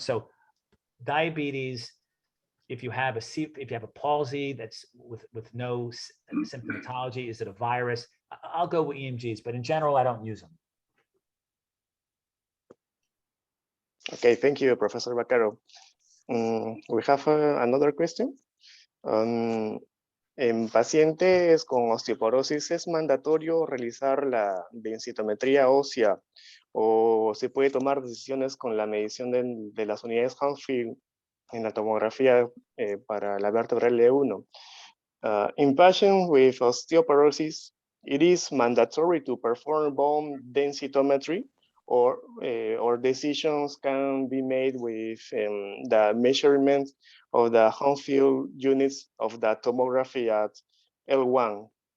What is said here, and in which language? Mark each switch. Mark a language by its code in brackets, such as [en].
[en] So diabetes, if you have a palsy that's with no symptomatology, is it a virus? I'll go with EMGs, but in general, I don't use them. Okay, thank you, Professor Vaccaro. We have another question. [es] En pacientes con osteoporosis, ¿es mandatorio realizar la densitometría ósea o se puede tomar decisiones con la medición de las unidades Hounsfield en la tomografía para la vértebra L1? [en] In patients with osteoporosis, it is mandatory to perform bone densitometry, or decisions can be made with the measurement of the Hounsfield units of the tomography at L1.